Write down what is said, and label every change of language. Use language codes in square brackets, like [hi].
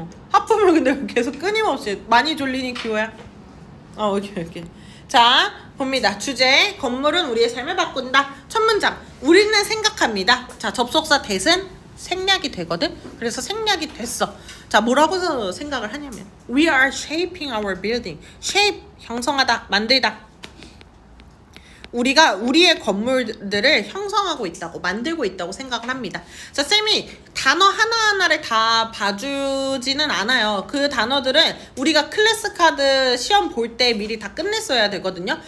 [ko] 하품을 근데 계속 끊임없이 많이 졸리니 규호야? 오케이. 자, 봅니다. 주제, 건물은 우리의 삶을 바꾼다. 첫 문장, 우리는 생각합니다. 자, 접속사 that은 생략이 되거든. 그래서 생략이 됐어. 자, 뭐라고 생각을 하냐면 [en] We are shaping our building. [ko] shape, 형성하다, 만들다. 우리가 우리의 건물들을 형성하고 있다고, 만들고 있다고 생각을 합니다. 자, 쌤이 단어 하나하나를 다 봐주지는 않아요. 그 단어들은 우리가 클래스 카드 시험 볼 때 미리 다 끝냈어야 되거든요.